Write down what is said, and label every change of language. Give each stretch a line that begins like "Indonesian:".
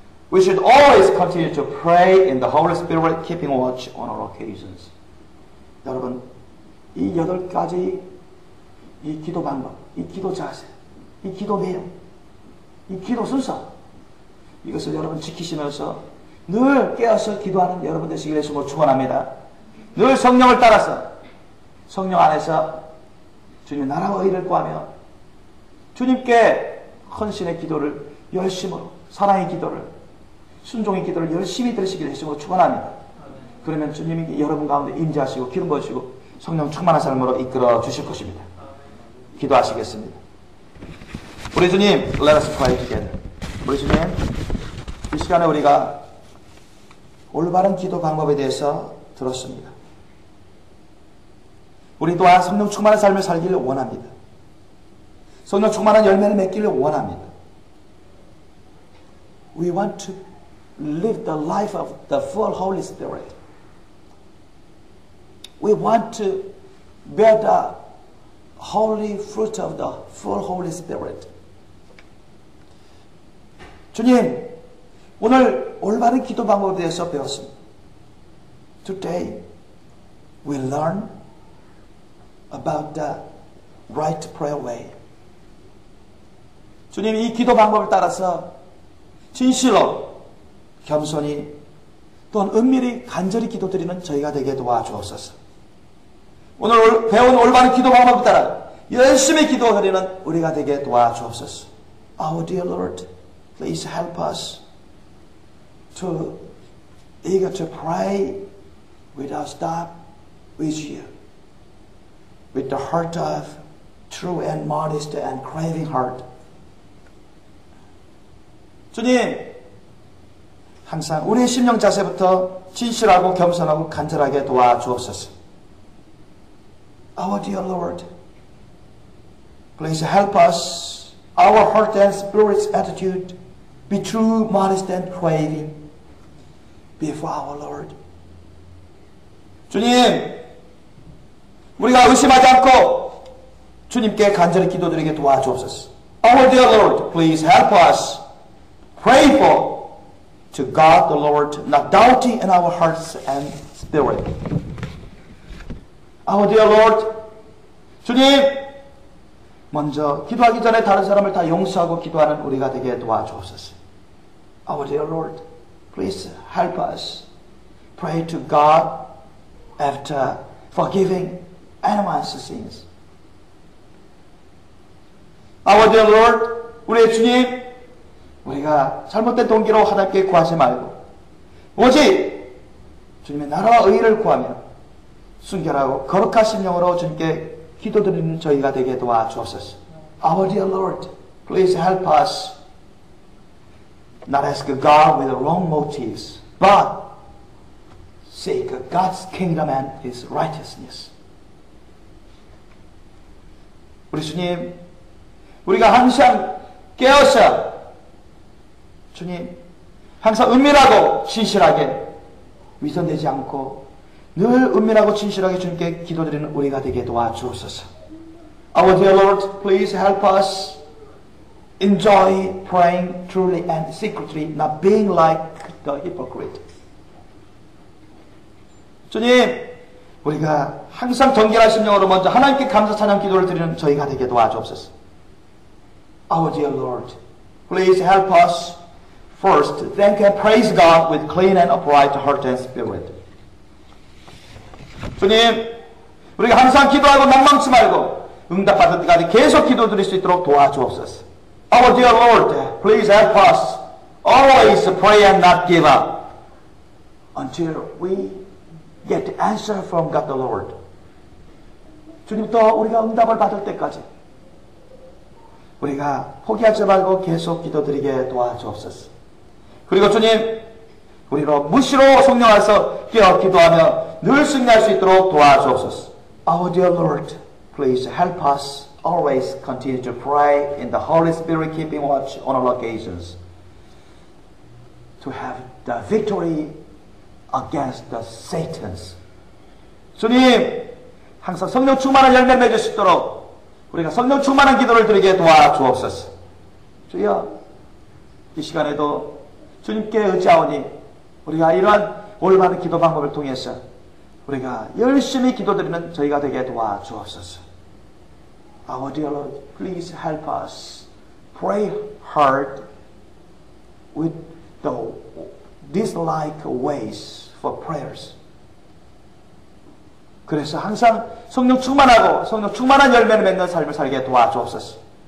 English: We should always continue to pray in the Holy Spirit, keeping watch on all occasions.
Korean: 여러분, 이 여덟 가지 이 기도 방법, 이 기도 자세, 이 기도 내용, 이 기도 순서, 이것을 여러분 지키시면서 늘 깨어서 기도하는 여러분 되시기를 예수님으로 축원합니다. 늘 성령을 따라서 성령 안에서 주님 나라와 의를 구하며 주님께 헌신의 기도를 열심으로, 사랑의 기도를, 순종의 기도를 열심히 들으시기를 예수님으로 축원합니다. 그러면 주님이 여러분 가운데 임재하시고 기름 부으시고 성령 충만한 삶으로 이끌어 주실 것입니다. 기도하시겠습니다. 우리 주님,
English: let us pray together.
Korean: 우리 주님, 이 시간에 우리가 올바른 기도 방법에 대해서 들었습니다. 우리 또한 성령 충만한 삶을 살기를 원합니다. 성령 충만한 열매를 맺기를 원합니다.
English: We want to live the life of the full Holy Spirit. We want to bear the holy fruit of the full Holy Spirit.
Korean: 주님, 오늘 올바른 기도 방법에 대해서 배웠습니다.
English: Today, we learn about the right prayer way.
Korean: 주님, 이 기도 방법을 따라서 진실로, 겸손히, 또한 은밀히 간절히 기도드리는 저희가 되게 도와주옵소서. 오늘 배운 올바른 기도 방법을 따라 열심히 기도드리는 우리가 되게 도와주옵소서.
English: Our dear Lord, please help us to eager to pray without stop with you, with the heart of true and modest and craving heart.
Korean: 주님, 항상 우리의 심령 자세부터 진실하고 겸손하고 간절하게 도와주옵소서.
English: Our dear Lord, please help us, our heart and spirit's attitude, be true, modest, and craving before our Lord.
Korean: 주님, 우리가 의심하지 않고 주님께 간절히 기도드리게 도와주옵소서.
English: Our dear Lord, please help us pray for to God the Lord, not doubting in our hearts and spirit. Our dear Lord,
Korean: 주님, 먼저 기도하기 전에 다른 사람을 다 용서하고 기도하는 우리가 되게 도와주옵소서.
English: Our dear Lord, please help us pray to God after forgiving anyone's sins. Our dear Lord,
Korean: 우리의 주님, 우리가 잘못된 동기로 하나님께 구하지 말고 오직 주님의 나라와 의를 구하며 순결하고 거룩한 심령으로 주님께 기도드리는 저희가 되게 도와주옵소서.
English: Our dear Lord, please help us not ask God with wrong motives, but seek God's kingdom and His righteousness.
Korean: 우리 주님, 우리가 항상 깨어서 주님, 항상 은밀하고 진실하게 위선되지 않고 늘 은밀하고 진실하게 주님께 기도드리는 우리가 되게 도와주옵소서.
English: Our dear Lord, please help us enjoy praying truly and secretly, not being like the hypocrite.
Korean: 주님, 우리가 항상 정결한 심령으로 먼저 하나님께 감사 찬양 기도를 드리는 저희가 되게 도와주옵소서.
English: Our dear Lord, please help us first thank and praise God with clean and upright heart and spirit.
Korean: 주님, 우리가 항상 기도하고 낭망치 말고 응답받을 때까지 계속 기도드릴 수 있도록 도와주옵소서.
English: Our dear Lord, please help us always pray and not give up until we get the answer from God the Lord.
Korean: 주님부터 우리가 응답을 받을 때까지 우리가 포기하지 말고 계속 기도드리게 도와주옵소서. 그리고 주님, 우리로 무시로 성령 안에서 깨어 기도하며 늘 승리할 수 있도록 도와주옵소서.
English: Our dear Lord, please help us always continue to pray in the Holy Spirit, keeping watch on all occasions, to have the victory against the Satans.
Korean: 주님, 항상 성령 충만한 열매 맺을 수 있도록 우리가 성령 충만한 기도를 드리게 도와주옵소서. 주여, 이 시간에도 주님께 의지하오니 우리가 이러한 올바른 기도 방법을 통해서 우리가 열심히 기도드리는 저희가 되게 도와주옵소서.
English: Our dear Lord, please help us pray hard with the dislike ways for prayers.
Korean: 그래서 항상 성령 충만하고 성령 충만한 열매를 맺는 삶을 살게 도와주옵소서.